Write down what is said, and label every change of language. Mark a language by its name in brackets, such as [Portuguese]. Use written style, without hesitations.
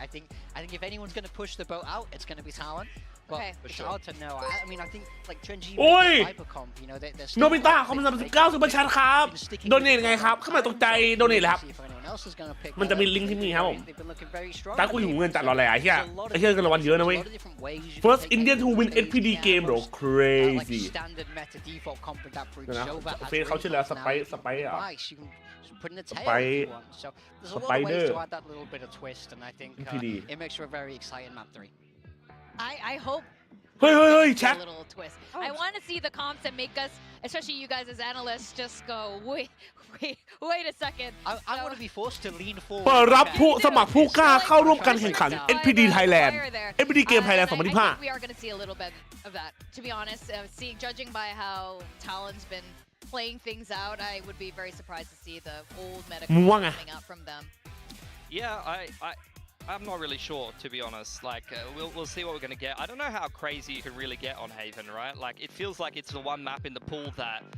[English] I think if anyone's going to push the boat out, it's going to be Talon. But it's hard to know. I mean, I think like Trenji, Viper Comp, you know, they're [Thai] โนบิตะเขามา39ซุปเปอร์แชทครับโดเนทไงครับเข้ามาตกใจโดเนทเลยครับ มันจะมีลิงก์ที่นี่ครับผมตากูอยู่เงินจัดรออะไรไอ้เหี้ยเงินรางวัลเยอะนะเว้ย [English] First Indian to win SPD game bro crazy [Thai] เฟซเขาชื่ออะไรสไปอ่ะ [English] put in the tail if you want. So there's a lot of ways to add that little bit of twist, and I think it makes for a very exciting map 3. I hope. Hey, chat. A little twist. I want to see the comps that make us, especially you guys as analysts, just go wait a second. I want to be forced to lean forward. [Thai] เปิดรับผู้สมัครผู้กล้าเข้าร่วมการแข่งขัน SPD Thailand SPD Game Thailand 2025 [English] I think we are going to see a little bit of that. To be honest, judging by how Talon's been playing things out, I would be very surprised to see the old meta coming out from them. Yeah, I'm not really sure, to be honest. Like, we'll see what we're going to get. I don't know how crazy you can really get on Haven, right? Like, it feels like it's the one map in the pool that